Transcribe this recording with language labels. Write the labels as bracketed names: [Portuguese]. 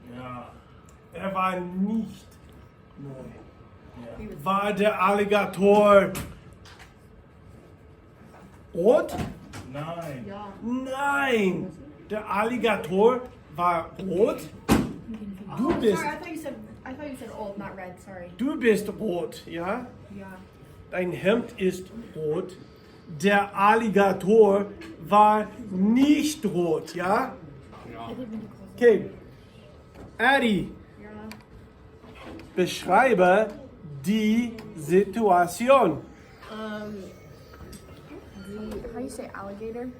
[German] Ja. Er war nicht neu. Ja. War der Alligator rot? Nein. Ja. Nein, der Alligator war rot. Du bist, [English] Sorry, I thought you said old, not red. Sorry. [German] du bist rot, ja? Ja. Dein Hemd ist rot. Der Alligator war nicht rot, ja? Okay. Adi, Ja. beschreibe die Situation. [English] How do you say alligator?